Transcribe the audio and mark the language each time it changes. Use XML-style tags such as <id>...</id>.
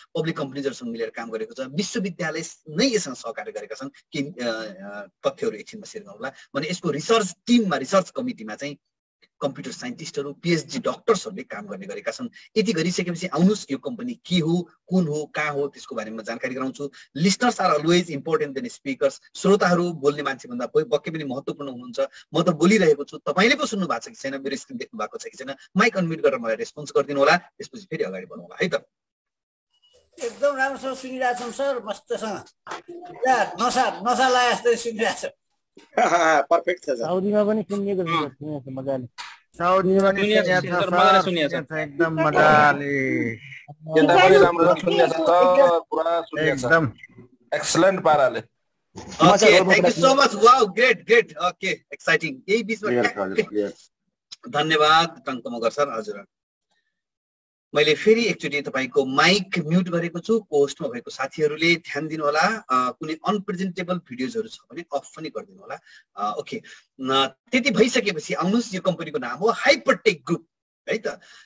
<ne>Public कम्पनीजहरूसँग मिलेर काम गरेको छ। विश्वविद्यालय नै यससँग सहकार्य गरेका छन्। कि तथ्यहरू एकछिनमा सेयर गरौँला भने यसको रिसर्च टिममा, रिसर्च कमिटीमा चाहिँ कम्प्युटर साइन्टिस्टहरू, पिएचडी डक्टर्सहरूले काम गर्ने गरेका छन्। यति गरिसकेपछि आउनुहोस् यो कम्पनी के हो, कुन हो, कहाँ हो, त्यसको बारेमा जानकारी गराउँछु।</ne> <en>Listeners are always important than speakers.</en> <ne>श्रोताहरू बोल्ने मान्छे भन्दा पक्कै पनि महत्त्वपूर्ण हुनुहुन्छ। म त बोलिरहेको छु, तपाईँले पो सुन्नु भएको छ कि छैन, मेरो स्क्रिन देख्नु भएको छ कि छैन, माइक अनम्युट गरेर मलाई रेस्पोन्स गरिदिनु होला। त्यसपछि फेरि अगाडि बढौँ होला है त। एकदम राम्रोसँग सुनिरहेछौँ सर, मस्तसँग नसा लाए जस्तै सुनिरहेछ। पर्फेक्ट छ। साउदीमा पनि सुनिएको छ मजाले, साउदीमा पनि सुनिएको छ एकदम मजाले, यता पनि राम्रो सुनिएको छ, पुरा सुनिएको छ एकदम एक्सलेन्ट पाराले।</ne> <en>Okay, thank you so much. Wow, great great. Okay, exciting.</en> <ne>यही बीचमा धन्यवाद टङ्क मगर सर। हजुर, मैले फेरि एकचोटि तपाईँको माइक म्युट गरेको छु। पोस्टमा भएको साथीहरूले ध्यान दिनु होला। कुनै अनप्रेजेन्टेबल भिडियोजहरू छ भने अफ पनि गरिदिनु होला। ओके, त्यति भइसकेपछि आउनुहोस्। यो कम्पनीको नाम हो हाइपरटेक ग्रुप है त।</ne>